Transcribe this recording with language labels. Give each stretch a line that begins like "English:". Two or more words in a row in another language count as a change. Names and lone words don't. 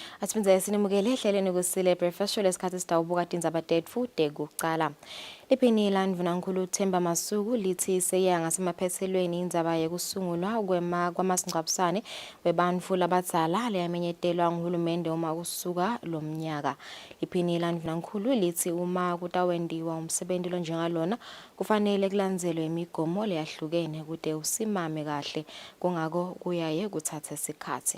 Swati: Siphinze sinimukele ehlelweni Kusile breakfast show lesikhathi sitawubuka tindzaba tetfu tekucala. Liphini landvunankulu Themba Masuku lithi seya ngasemaphethelweni indzaba yekusungulwa kwamasingcwabisane webantfu labadzala leyamenyetelwa nguhulumende uma kusuka lo mnyaka. Liphini landvunankulu lithi uma kutawendiwa umsebenzi lonjengalona kufanele kulandzelwe imigomo leyahlukene kute usimame kahle kungako kuyaye kuthathe isikhathi.